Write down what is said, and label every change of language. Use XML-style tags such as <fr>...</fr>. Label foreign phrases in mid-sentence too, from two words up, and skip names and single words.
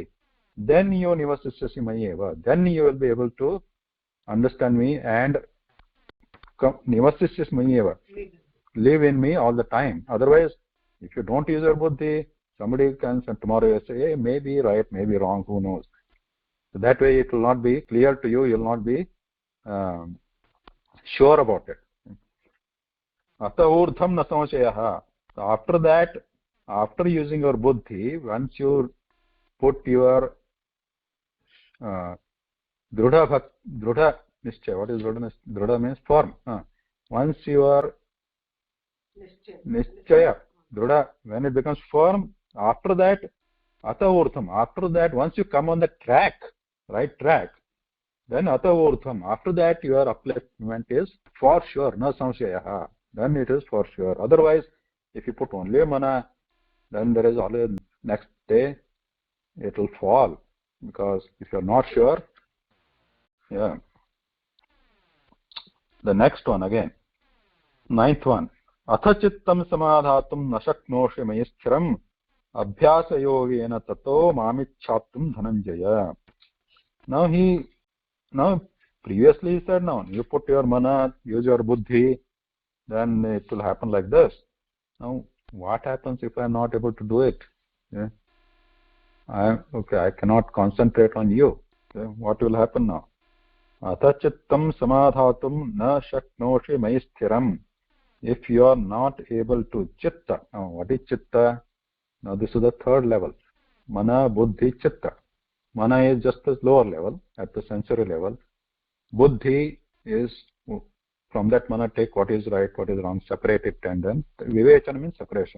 <en>Then you</en> <sa>nivasishyasi mayi eva,</sa> <en>then you will be able to understand me and</en> <sa>nivasishyasi mayi eva,</sa> <en>live in me all the time. Otherwise, if you don't use your Buddhi, somebody can tomorrow say, hey, maybe right, maybe wrong, who knows. So that way it will not be clear to you, you will not be sure about it.</en> <sa>Ata urdham na samshayaha.</sa> <en>So after that, after using your Buddhi, once you put your</en> <sa>drudha nischaya,</sa> <en>what is drudha? Drudha means firm. Once you are</en> <sa>nischaya, drudha,</sa> <en>when it becomes firm, after that,</en> <sa>ata urdham,</sa> <en>after that, once you come on the track, right track, then</en> <sa>ata urdham,</sa> <en>after that your upliftment is for sure,</en> <sa>na samshayaha,</sa> <en>then it is for sure. Otherwise, if you put only mana, then there is always next day it will fall, because if you are not sure, yeah. The next one again, ninth one,</en> <sa>atha chittam samadhatum na shaknoshi mayi sthiram abhyasa yogena tato mamichhatum dhananjaya.</sa> <en>Now previously he said, now you put your mana, use your Buddhi, then it will happen like this. Now what happens if I am not able to do it? Yeah. I cannot concentrate on you. Okay. What will happen now?</en> <sa>Atha chittam samadhatum na shaknoshi mayi sthiram.</sa> <en>If you are not able to chitta, now what is chitta? Now this is the third level.</en> <sa>Mana, Buddhi, Chitta.</sa> <en>Mana is just the lower level, at the sensory level. Buddhi is, from that mana take what is right, what is wrong, separate it, and then Vivechana means separation.</en>